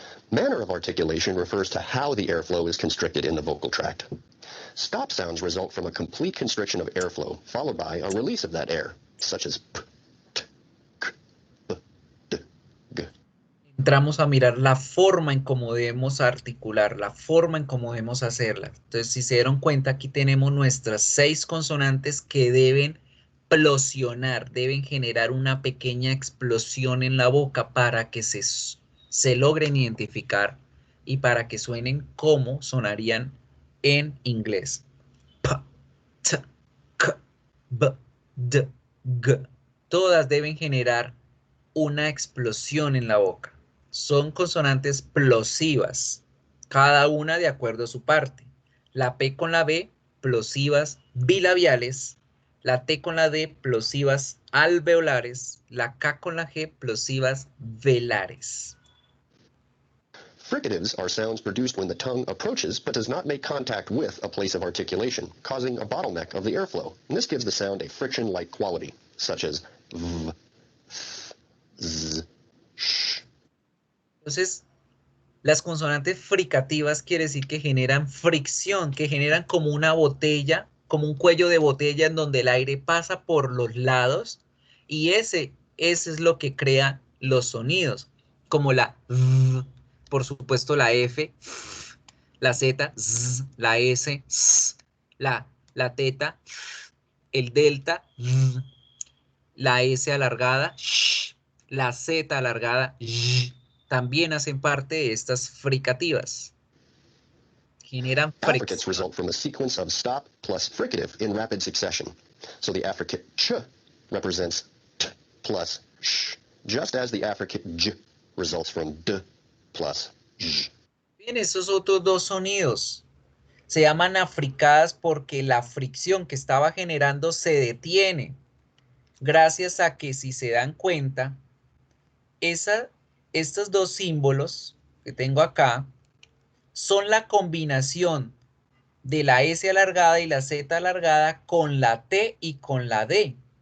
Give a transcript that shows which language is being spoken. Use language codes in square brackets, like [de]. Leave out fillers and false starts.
[en] Manner of articulation refers to how the airflow is constricted in the vocal tract. Stop sounds result from a complete constriction of airflow, followed by a release of that air, such as p, t, k, b, d, g. [es] Entramos a mirar la forma en cómo debemos articular, la forma en cómo debemos hacerla. Entonces, si se dieron cuenta, aquí tenemos nuestras 6 consonantes que deben plosionar, deben generar una pequeña explosión en la boca para que se logren identificar y para que suenen como sonarían en inglés. P, t, k, b, d, g. Todas deben generar una explosión en la boca. Son consonantes plosivas, cada una de acuerdo a su parte. La P con la B, plosivas bilabiales. La T con la D, plosivas alveolares. La K con la G, plosivas velares. [en] Fricatives are sounds produced when the tongue approaches but does not make contact with a place of articulation, causing a bottleneck of the airflow. And this gives the sound a friction-like quality, such as v, f, z, sh. [es] Entonces, las consonantes fricativas quiere decir que generan fricción, que generan como una botella, como un cuello de botella en donde el aire pasa por los lados y ese es lo que crea los sonidos, como la v, por supuesto la F, la Z, z, la S, s, la teta, el delta, v, la S alargada, sh, la Z alargada, sh, también hacen parte de estas fricativas. Generan [en] Affricates [es] fricción. [en] result from a sequence of stop plus fricative in rapid succession. So the affricate ch represents t plus sh, just as the affricate j results from d plus j. [es] Bien, esos otros dos sonidos se llaman africadas porque la fricción que estaba generando se detiene. Gracias a que, si se dan cuenta, estos dos símbolos que tengo acá son la combinación de la S alargada y la Z alargada con la T y con la D.